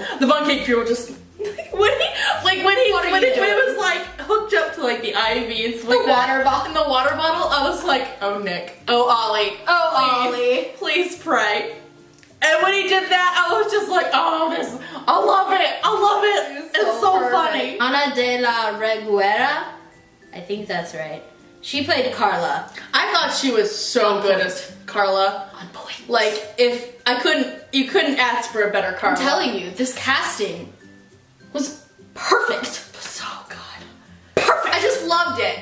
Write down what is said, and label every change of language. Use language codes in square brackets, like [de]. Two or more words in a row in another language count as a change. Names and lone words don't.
[en] the bunt cake funeral just when it was like hooked up to like the IV and stuff like that. Water bottle. And the water bottle, I was like, oh Nick, oh Ollie, please pray. And when he did that, I was just like, oh, I love it. It's so funny. Ana de la Reguera, I think that's right. She played Carla. I thought she was so good as Carla. On point. Like, you couldn't ask for a better Carla. I'm telling you, this casting was perfect. So good. Perfect. I just loved it.